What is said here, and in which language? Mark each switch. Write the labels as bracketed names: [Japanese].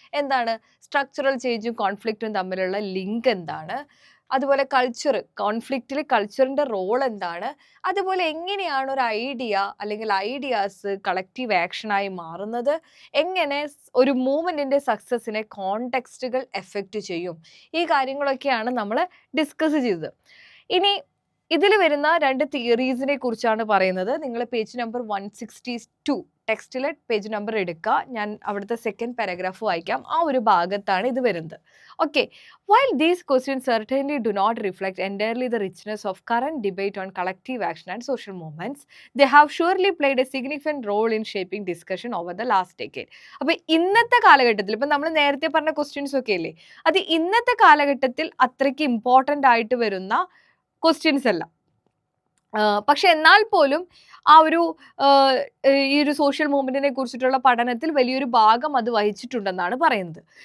[Malayalam] എന്താണ് സ്ട്രക്ചറൽ ചേഞ്ചും കോൺഫ്ലിക്റ്റും തമ്മിലുള്ള ലിങ്ക് എന്താണ്, അതുപോലെ കൾച്ചർ, കോൺഫ്ലിക്റ്റിൽ കൾച്ചറിൻ്റെ റോൾ എന്താണ്, അതുപോലെ എങ്ങനെയാണ് ഒരു ഐഡിയ അല്ലെങ്കിൽ ഐഡിയാസ് കളക്റ്റീവ് ആക്ഷനായി മാറുന്നത്, എങ്ങനെ ഒരു മൂവ്മെൻറ്റിൻ്റെ സക്സസിനെ കോണ്ടെക്സ്റ്റുകൾ എഫക്റ്റ് ചെയ്യും, ഈ കാര്യങ്ങളൊക്കെയാണ് നമ്മൾ ഡിസ്കസ് ചെയ്തത്. ഇനി ഇതിൽ വരുന്ന രണ്ട് തിയറീസിനെ കുറിച്ചാണ് പറയുന്നത്. നിങ്ങൾ പേജ് നമ്പർ 162 ടെക്സ്റ്റിലെ പേജ് നമ്പർ എടുക്കുക. ഞാൻ അവിടുത്തെ സെക്കൻഡ് പാരഗ്രാഫ് വായിക്കാം. ആ ഒരു ഭാഗത്താണ് ഇത് വരുന്നത്. [English] Okay, while these questions certainly do not reflect entirely the richness of current debate on collective action and social movements, they have surely played a significant role in shaping discussion over the last decade. [Malayalam] അപ്പോൾ ഇന്നത്തെ കാലഘട്ടത്തിൽ ഇപ്പം നമ്മൾ നേരത്തെ പറഞ്ഞ questions ഒക്കെ ഇല്ലേ, അത് ഇന്നത്തെ കാലഘട്ടത്തിൽ അത്രയ്ക്ക് ഇമ്പോർട്ടൻ്റ് ആയിട്ട് വരുന്ന ക്വസ്റ്റ്യൻസ് അല്ല. പക്ഷെ എന്നാൽ പോലും ആ ഒരു ഈ ഒരു സോഷ്യൽ മൂവ്മെന്റിനെ കുറിച്ചിട്ടുള്ള പഠനത്തിൽ വലിയൊരു ഭാഗം അത് വഹിച്ചിട്ടുണ്ടെന്നാണ് പറയുന്നത്.